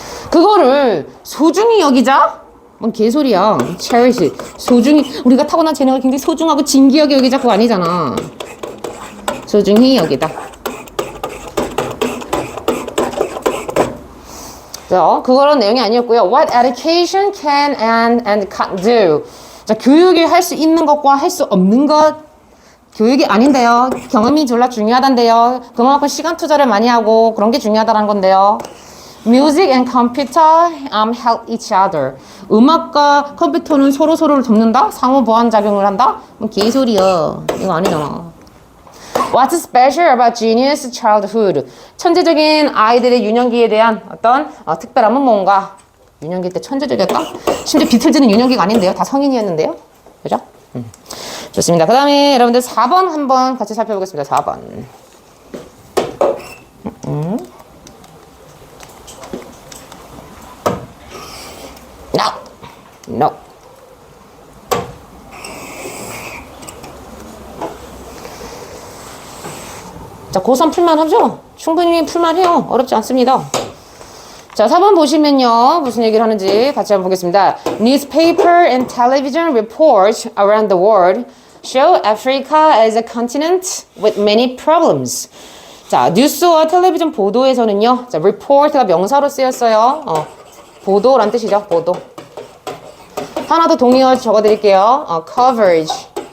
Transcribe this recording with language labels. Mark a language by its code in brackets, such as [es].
[ko] 그거를 소중히 여기자? 뭔 개소리야. cherish. 소중히, 우리가 타고난 재능을 굉장히 소중하고 진귀하게 여기자 그거 아니잖아. 소중히 여기다. 그거는 내용이 아니었고요. [en] What education can and can't do. [ko] 자, 교육이 할 수 있는 것과 할 수 없는 것. 교육이 아닌데요. 경험이 졸라 중요하단데요. 그만큼 시간 투자를 많이 하고 그런 게 중요하다는 건데요. [en] Music and computer help each other. [ko] 음악과 컴퓨터는 서로를 돕는다? 상호 보완 작용을 한다? 뭐 개소리야. 이거 아니잖아. [en] What's special about genius childhood? [ko] 천재적인 아이들의 유년기에 대한 어떤 특별함은 뭔가? 유년기 때 천재적이었다? 심지어 비틀즈는 유년기가 아닌데요. 다 성인이었는데요. 그죠? 좋습니다. 그 다음에 여러분들 4번 한번 같이 살펴보겠습니다. 4번. [en] No. [ko] 자, 고3 풀만하죠? 충분히 풀만해요. 어렵지 않습니다. 자, 4번 보시면요. 무슨 얘기를 하는지 같이 한번 보겠습니다. [en] Newspaper and television reports around the world show Africa as a continent with many problems. [ko] 자, 뉴스와 텔레비전 보도에서는요. 자, report가 명사로 쓰였어요. 보도란 뜻이죠. 보도. 하나 더 동의어 적어드릴게요. [en] coverage.